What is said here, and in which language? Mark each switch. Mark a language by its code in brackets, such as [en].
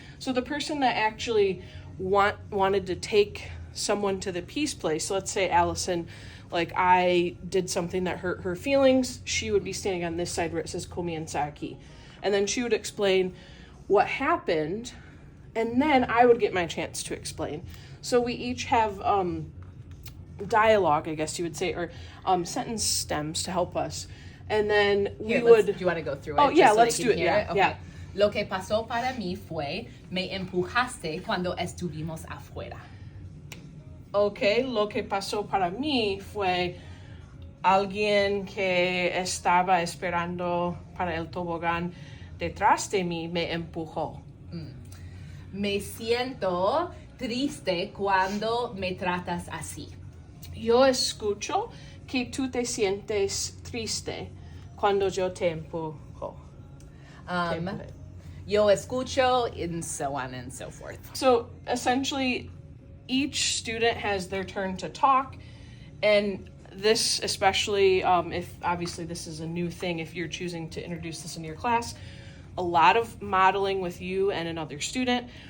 [en] So the person that actually wanted to take someone to the peace place, so let's say Allison, like I did something that hurt her feelings, she would be standing on this side where it says Komi and then she would explain what happened, and then I would get my chance to explain. So we each have dialogue, I guess you would say, or sentence stems to help us. And then do you want to go through it? Oh yeah, let's do it. Yeah, okay. Yeah. [es] Lo que pasó para mí fue, me empujaste cuando estuvimos afuera. Okay, lo que pasó para mí fue alguien que estaba esperando para el tobogán detrás de mí me empujó. Me siento triste cuando me tratas así. Yo escucho que tú te sientes triste cuando yo te empujo. Yo escucho, [en] and so on and so forth. So essentially, each student has their turn to talk, and this especially, if obviously this is a new thing, if you're choosing to introduce this in your class, a lot of modeling with you and another student.